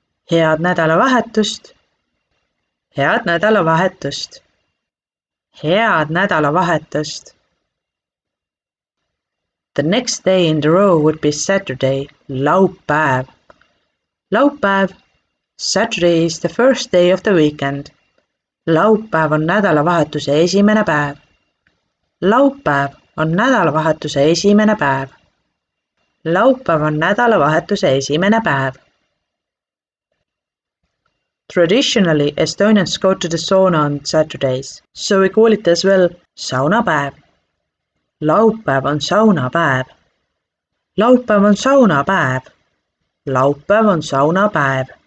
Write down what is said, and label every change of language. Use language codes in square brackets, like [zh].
[et] Head nädalavahetust. Head nädalavahetust. Head nädalavahetust! [en] The next day in the row would be Saturday, Laupäev. Laupäev, Saturday is the first day of the weekend. [et] Laupäev on nädalavahetuse esimene päev. Laupäev on nädalavahetuse esimene päev. Laupäev on nädalavahetuse esimene päev. [en] Traditionally, Estonians go to the sauna on Saturdays, so we call it as well saunapäev. [et] Laupäev on saunapäev. Laupäev on saunapäev. Laupäev on saunapäev.